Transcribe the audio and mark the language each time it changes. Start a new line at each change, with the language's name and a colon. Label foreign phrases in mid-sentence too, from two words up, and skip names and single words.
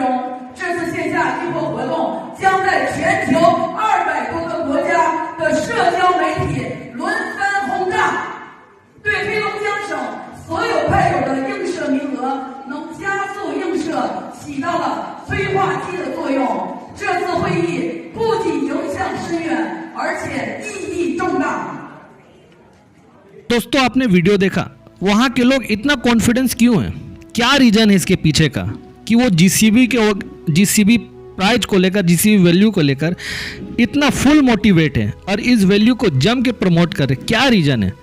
Chinese: 这次线下易货活动将在全球200多个国家的社交媒体轮番轰炸，对黑龙江省所有派友的映射名额能加速映射起到了催化剂的作用。这次会议不仅影响深远，而且意义重大。
Hindi: दोस्तों आपने वीडियो देखा, वहाँ के लोग इतना कॉन्फिडेंस क्यों है, क्या रीजन है इसके पीछे का कि वो जीसीबी प्राइस को लेकर, जीसीबी वैल्यू को लेकर इतना
English: full motivate
Hindi: है और इस वैल्यू को जम के प्रमोट कर रहे, क्या रीजन है।